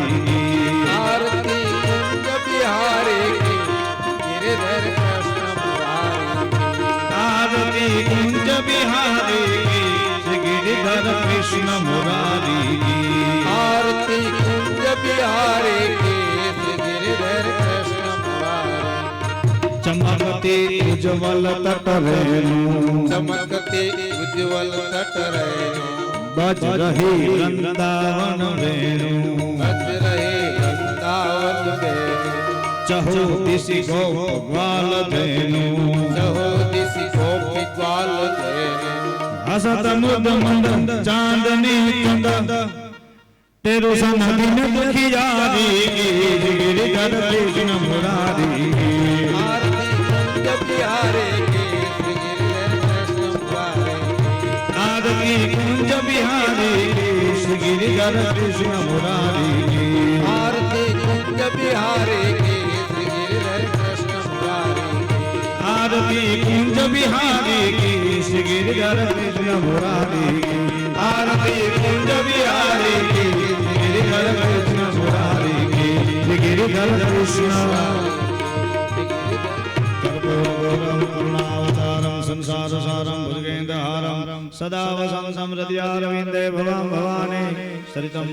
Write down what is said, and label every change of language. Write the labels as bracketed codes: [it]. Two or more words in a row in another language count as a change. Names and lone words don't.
[hi] आरती कुंज बिहारी की गिरिधर कृष्ण मुरारी आरती कुंज बिहारी श्री गिरिधर कृष्ण मुरारी आरती कुंज बिहारी की श्री गिरिधर कृष्ण मुरारी चमकती उज्ज्वल तट रेणु चमकते उज्ज्वल तट रेणु बज रही वृंदावन रेणु बज रहे वृंदावन बेणु चहु दिशि गोपाल धेनु चहो दिशि गोपी ग्वाल धेनु हसत मुद मंद चांदनी चंद तेरो सनदिन दुखियारी गिरिधर कृष्ण मुरारी आरती कुंज बिहारी की श्री गिरिधर कृष्ण मुरारी आरती कुंज बिहारी श्री गिरिधर कृष्ण मुरारी आरती कुंज बिहारी की श्री गिरिधर कृष्ण मुरारी आरती कुंज बिहारी की श्री गिरिधर कृष्ण मुरारी आरती कुंज बिहारी की श्री गिरिधर कृष्ण मुरारी श्री गिरिधर कृष्ण [sa] कर्पूरगौरं करुणावतारं संसारसारं भुजगेन्द्रहारं सदा वसन्तं हृदयारविन्दे भवां भवानी सरितं